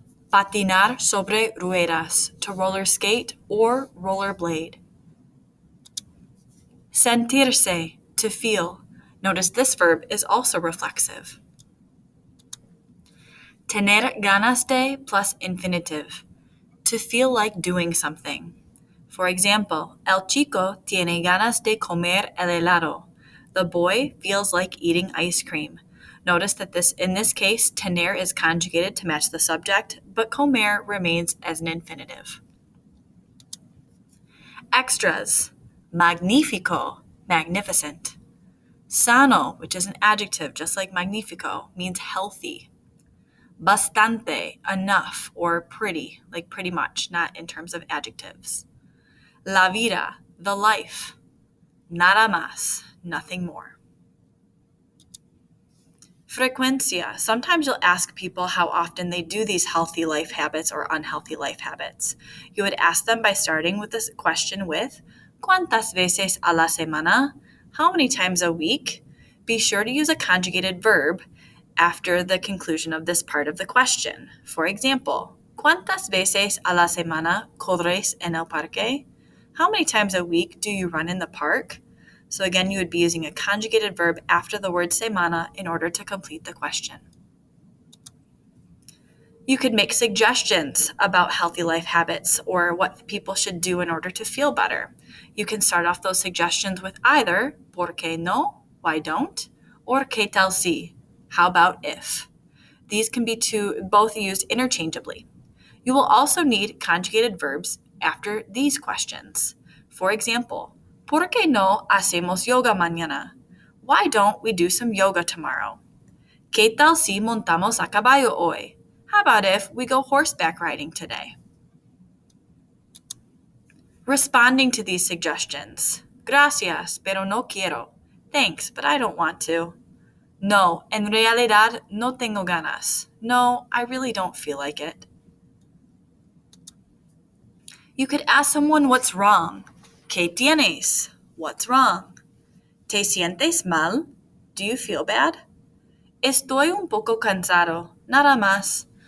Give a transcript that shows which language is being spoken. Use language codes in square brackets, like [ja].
[es] Patinar sobre ruedas, [en] to roller skate or rollerblade. Sentirse, to feel. Notice this verb is also reflexive. [es] Tener ganas de [en] plus infinitive, to feel like doing something. For example, [es] el chico tiene ganas de comer el helado. [en] The boy feels like eating ice cream. Notice that in this case, tener is conjugated to match the subject, but comer remains as an infinitive. Extras. Magnifico, magnificent. Sano, which is an adjective just like magnifico, means healthy. Bastante, enough, or pretty, like pretty much, not in terms of adjectives. [es] La vida, [en] the life. [es] Nada más, [en] nothing more. Frecuencia. Sometimes you'll ask people how often they do these healthy life habits or unhealthy life habits. You would ask them by starting with this question with, [es] ¿Cuántas veces a la semana? [en] How many times a week? Be sure to use a conjugated verb after the conclusion of this part of the question. For example, [es] ¿Cuántas veces a la semana corres en el parque? [en] How many times a week do you run in the park? So again, you would be using a conjugated verb after the word semana in order to complete the question. You could make suggestions about healthy life habits or what people should do in order to feel better. You can start off those suggestions with either [es] ¿por qué no? [en] Why don't? Or [es] ¿qué tal si? [en] How about if? These can be both used interchangeably. You will also need conjugated verbs after these questions. For example, [es] ¿por qué no hacemos yoga mañana? [en] Why don't we do some yoga tomorrow? [es] ¿Qué tal si montamos a caballo hoy? [en] How about if we go horseback riding today? Responding to these suggestions. [es] Gracias, pero no quiero. [en] Thanks, but I don't want to. [es] No, en realidad no tengo ganas. [en] No, I really don't feel like it. You could ask someone what's wrong. [es] ¿Qué tienes? [en] What's wrong? [es] ¿Te sientes mal? [en] Do you feel bad? [es] Estoy un poco cansado. Nada más.